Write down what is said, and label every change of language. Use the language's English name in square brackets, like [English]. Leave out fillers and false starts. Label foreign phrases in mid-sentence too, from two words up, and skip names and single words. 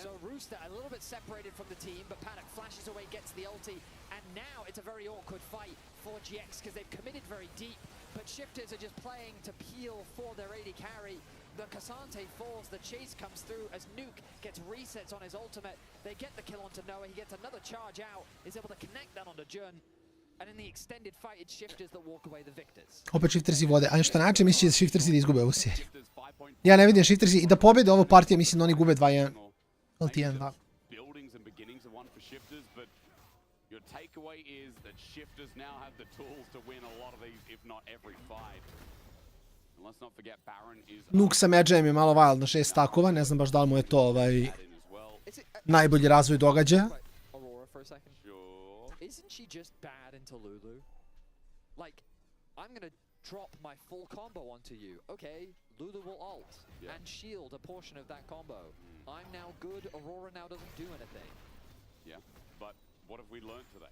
[English] So Rooster a little bit separated from the team, but Paduk flashes away, gets the ulti, and now it's a very awkward fight for GX because they've committed very deep, but Shifters are just playing to peel for their AD carry. The Cassante falls, the chase comes through as Nuke gets resets on his ultimate. They get the kill onto Noah, he gets another charge out, is able to connect that onto Jun. And in the extended fight, it's Shifters that walk away the victors. [Serbian] Opet Shiftersi vode, a što način misli da Shiftersi da izgube ovu seriju. Ja ne vidim Shiftersi i da pobjede ovu partiju, mislim da oni gube 2-1. Ili 1-2. [English] Your takeaway is that Shifters now have the tools to win a lot of these, if not every fight. And let's not forget Baron is... [Serbian] Nuke sa Medžajem je malo wild na 6 stakova, ne znam baš da li mu je to najbolji razvoj događaja. [English] Isn't she just bad into Lulu? Like, I'm gonna drop my full combo onto you. Okay, Lulu will ult and shield a portion of that combo. I'm now good, Aurora now doesn't do anything. Yeah, but what have we learned today?